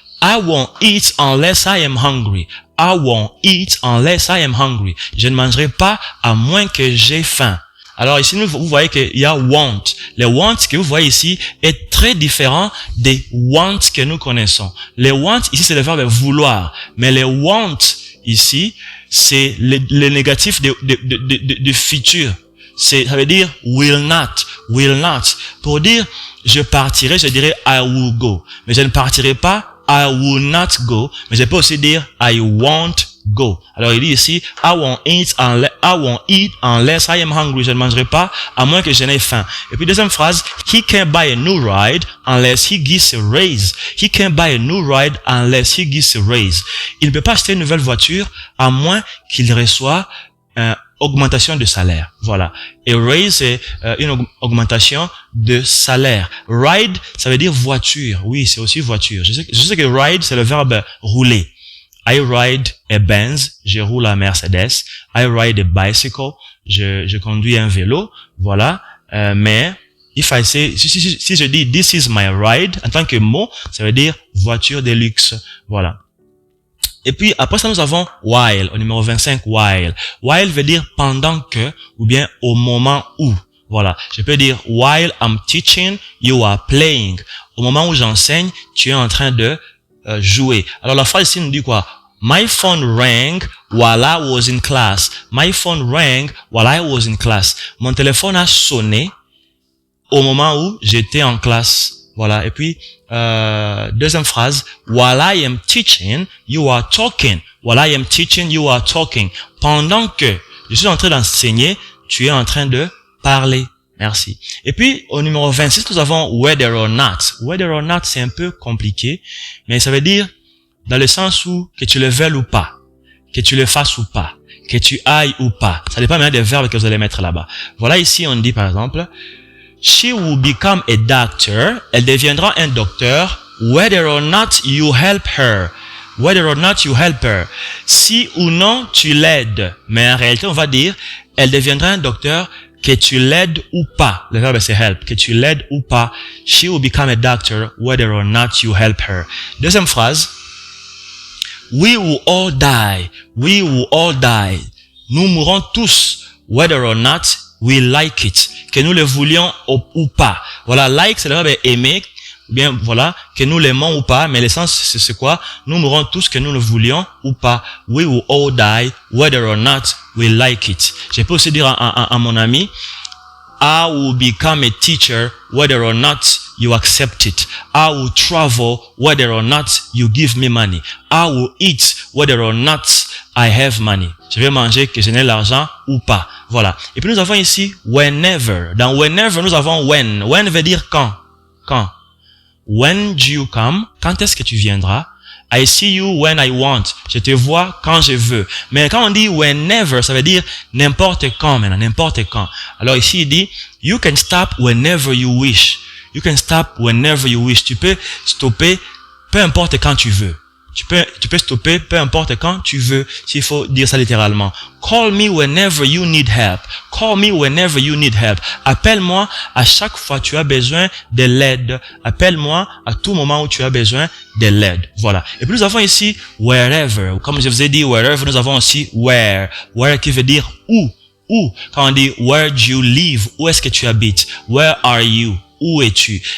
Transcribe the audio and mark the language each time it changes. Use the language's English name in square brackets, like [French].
[English] I won't eat unless I am hungry. I won't eat unless I am hungry. [French] Je ne mangerai pas à moins que j'ai faim. Alors ici, vous voyez qu'il y a want. Le want que vous voyez ici est très différent des want que nous connaissons. Le want, ici, c'est le verbe vouloir. Mais le want, ici, c'est le négatif de futur. Ça veut dire [English] will not. [French] Pour dire je partirai, je dirais [English] I will go. [French] Mais je ne partirai pas, [English] I will not go. [French] Mais je peux aussi dire [English] I won't go. [French] Alors il dit ici [English] I won't eat unless I am hungry. [French] Je ne mangerai pas à moins que je n'ai faim. Et puis deuxième phrase, [English] he can't buy a new ride unless he gets a raise. He can't buy a new ride unless he gets a raise. [French] Il ne peut pas acheter une nouvelle voiture à moins qu'il reçoive augmentation de salaire. Voilà. Et raise, c'est une augmentation de salaire. Ride, ça veut dire voiture. Oui, c'est aussi voiture. Je sais que ride, c'est le verbe rouler. [English] I ride a Benz. [French] Je roule à Mercedes. [English] I ride a bicycle. [French] Je conduis un vélo. Voilà. Mais, [English] if I say, [French] si je dis [English] this is my ride, [French] en tant que mot, ça veut dire voiture de luxe. Voilà. Et puis, après ça, nous avons while, au numéro 25, while. While veut dire pendant que, ou bien au moment où. Voilà. Je peux dire, [English] while I'm teaching, you are playing. [French] Au moment où j'enseigne, tu es en train de jouer. Alors, la phrase ici nous dit quoi? [English] My phone rang while I was in class. My phone rang while I was in class. [French] Mon téléphone a sonné au moment où j'étais en classe. Voilà. Et puis, deuxième phrase, [English] while I am teaching, you are talking. While I am teaching, you are talking. [French] Pendant que je suis en train d'enseigner, tu es en train de parler. Merci. Et puis, au numéro 26, nous avons whether or not. Whether or not, c'est un peu compliqué, mais ça veut dire dans le sens où que tu le veuilles ou pas, que tu le fasses ou pas, que tu ailles ou pas. Ça dépend maintenant des verbes que vous allez mettre là-bas. Voilà, ici, on dit par exemple, [English] she will become a doctor. [French] Elle deviendra un docteur. [English] Whether or not you help her. Whether or not you help her. [French] Si ou non tu l'aides. Mais en réalité, on va dire, elle deviendra un docteur que tu l'aides ou pas. Le verbe c'est help. Que tu l'aides ou pas. [English] She will become a doctor whether or not you help her. [French] Deuxième phrase. [English] We will all die. We will all die. [French] Nous mourrons tous. [English] Whether or not we like it. [French] Que nous le voulions ou pas. Voilà, like, c'est le verbe aimer. Bien, voilà, que nous l'aimons ou pas. Mais l'essence, c'est quoi? Nous mourrons tous que nous le voulions ou pas. [English] We will all die, whether or not we like it. [French] Je peux aussi dire à mon ami, [English] I will become a teacher, whether or not you accept it. I will travel, whether or not you give me money. I will eat, whether or not I have money. [French] Je vais manger que je n'ai l'argent ou pas. Voilà. Et puis nous avons ici whenever. Dans whenever, nous avons when. [English] When [French] veut dire quand. Quand. [English] When do you come? [French] Quand est-ce que tu viendras? [English] I see you when I want. [French] Je te vois quand je veux. Mais quand on dit whenever, ça veut dire n'importe quand maintenant, n'importe quand. Alors ici, il dit, [English] you can stop whenever you wish. You can stop whenever you wish. [French] Tu peux stopper peu importe quand tu veux. Tu peux stopper peu importe quand tu veux, s'il faut dire ça littéralement. [English] Call me whenever you need help. Call me whenever you need help. [French] Appelle-moi à chaque fois que tu as besoin de l'aide. Appelle-moi à tout moment où tu as besoin de l'aide. Voilà. Et puis nous avons ici wherever. Comme je vous ai dit wherever, nous avons aussi where. Where qui veut dire où. Où. Quand on dit [English] where do you live, [French] où est-ce que tu habites? [English] Where are you? [French] Où es-tu?